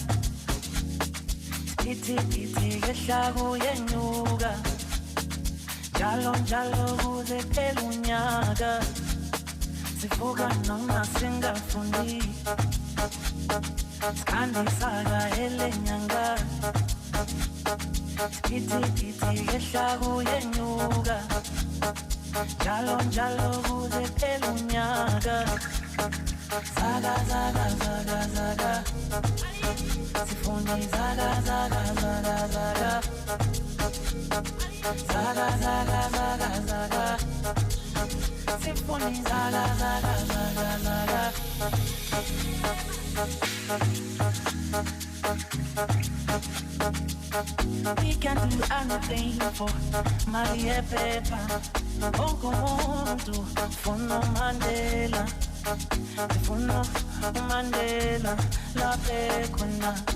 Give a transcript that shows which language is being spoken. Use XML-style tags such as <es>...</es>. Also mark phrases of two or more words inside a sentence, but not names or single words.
<zu>Iti yehla kuyenyuka Njalo njalo kuze phela unyaka Sivuka noma singafundi Skandisaka elenyanga Iti yehla kuyenyuka Jalo jalo kuze phela unyaka Zaga zaga zaga zaga Sifuni zaga zaga zaga zaga Zaga zaga zaga zaga Sifuni zaga zaga zaga zaga</zu> <en>We can do anything for Maria</en> <zu>Pepa Bongo muntu Funo Mandela Funo Mandela La pekuna</zu>